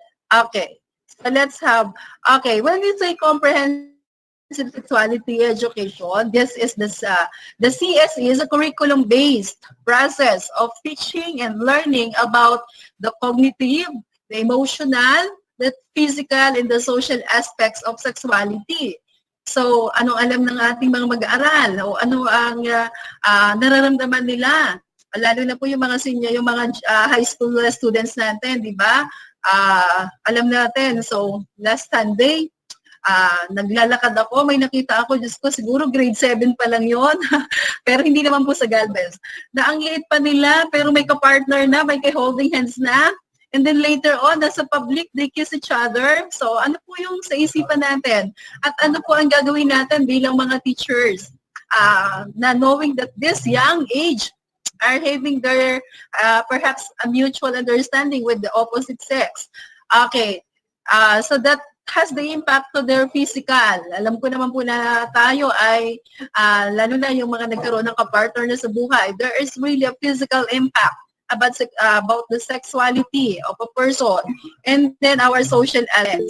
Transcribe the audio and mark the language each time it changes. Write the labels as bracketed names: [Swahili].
[English] Okay, so let's have, okay, when we say comprehensive sexuality education, this is the CSE is a curriculum-based process of teaching and learning about the cognitive, the emotional, the physical, and the social aspects of sexuality. [Filipino] So, anong alam ng ating mga mag-aaral o ano ang nararamdaman nila? Lalo na po yung mga senior, yung mga high school students natin, di ba? Alam natin, so last Sunday, naglalakad ako, may nakita ako, Diyos ko, siguro grade 7 pa lang yon pero hindi naman po sa Galvez. Na ang liit pa nila, pero may ka-partner na, may holding hands na. [English] And then later on, [Filipino] nasa public, [English] they kiss each other. [Filipino] So ano po yung sa isipan natin? At ano po ang gagawin natin bilang mga teachers? [English] Na knowing that this young age are having their perhaps a mutual understanding with the opposite sex. Okay, so that has the impact to their physical. [Filipino] Alam ko naman po na tayo ay, lalo na yung mga nagkaroon ng kapartner na sa buhay, [English] there is really a physical impact about the sexuality of a person and then our social element.